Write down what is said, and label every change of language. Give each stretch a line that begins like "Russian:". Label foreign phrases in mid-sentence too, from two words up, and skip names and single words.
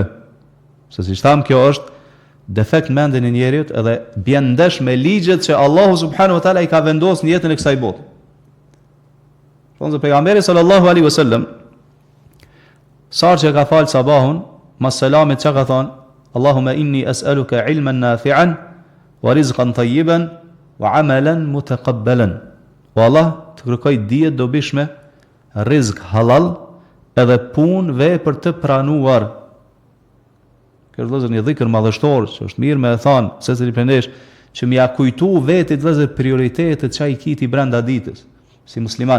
Albanian: Se si tham, kjo është defekt mendjen e njerit edhe bjen ndesh me ligjet që Allahu
Arabic: سبحانه وتعالى
Albanian: i ka vendosur në jetën e kësaj bote. Thonë pejgamberi
Arabic: صلى الله عليه وسلم,
Albanian: sarë që ka falë sabahun, mas selamit që ka thonë,
Arabic: اللهم إني أسألك علما نافعا ورزقا طيبا وعملا متقبلا.
Albanian: O Allah, të kërkoj dije dobishme, rizq halal, edhe punë vepër të pranuar. Kjo është vëllezër një dhikr madhështor, që është mirë me e thanë, secili prej nesh, që më ja kujtu vetit vëllezër prioritetet që ai kiti brenda ditës, si musliman.